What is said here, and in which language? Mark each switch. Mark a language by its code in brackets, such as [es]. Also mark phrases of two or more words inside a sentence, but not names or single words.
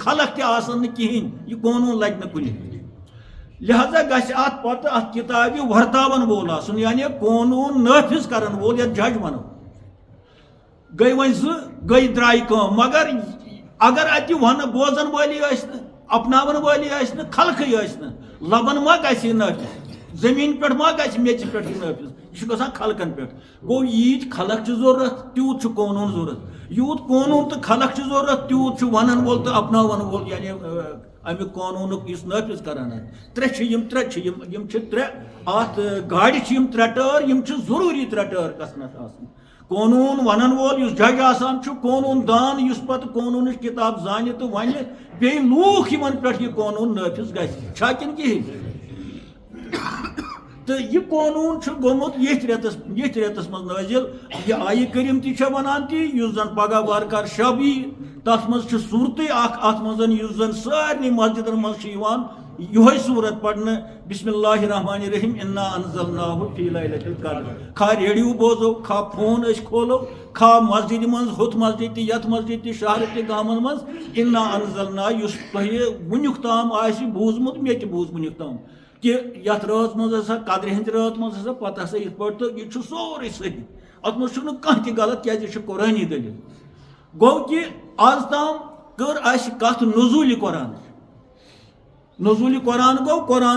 [ks] خلق تہ آسن کہین یہ قونون لگ نہ کُنہِ لہذا گژھِ ات پتہٕ ات کتابہِ ورتاون وول آسُن یعنی قونون نافذ کرن وول یتھ جج ونو گئی وۄنۍ زٕ گئی درٛایہِ کٲم مگر اگر اتہِ ون بوزن وٲلی ٲسۍ نہٕ اپناون وٲلی ٲسۍ نہٕ خلقٕے ٲسۍ نہٕ لبن ما گژھِ یہِ نٲفِظ زٔمیٖن پٮ۪ٹھ ما گژھِ میٚژِ پٮ۪ٹھ یہِ نٲفِظ یہ گژھان خلقن پہ گو ییت خلق کی ضرورت تیوت قونون ضرورت یوت قونون تو خلق کی ضرورت تیوت ونن وول تو اپناون وول یعنی امی قونون اس نافذ کران ترے ات گاڑی ترے ٹٲر یم ضروری ترے ٹٲر گژھنس آسن قونون ونن وول اس جج آسان قونون دان اس پتہ قونون کتاب زانہ تو ون بیٚیہِ لوٗکھ یمن پٮ۪ٹھ یہ قونون نافذ گژھِ چھا کِنہٕ کِہیٖنۍ تو یہ قونون گومت یتھ ریتس مز نازل یہ آیہ کریم تہ ونان تہ اس زن پگہ وارکار شب یی تر مز صورتیں ات مز اس زن سارے مسجدن مز یہ صورت پڑھنے [ar] بسم اللہ الرحمن الرحیم انا انزلناہ فی لیلۃ القدر [ks] کھا ریڈیو بوزو کھا فون کھولو کھا مسجد مز ہوت مسجد تہ یت مسجد تہ شہر تہ گامن مز [ar] انا انزلناہ [ks] اس تہ ونیک تام آسی بوزمت مے تہ بوز ونیک تام کہ یت رات مز ہسا قدر ہند رات مز ہسا پتہ ہسا یت پٲٹھۍ تو یہ سورے صحیح ات مز چھُنہٕ کانٛہہ تہِ غلط کیازِ یہ قرآنی دلیل گوٚو کہ آز تام کٔر اسہِ کتھ نزول قرآن نزول قرآن گوٚو قرآن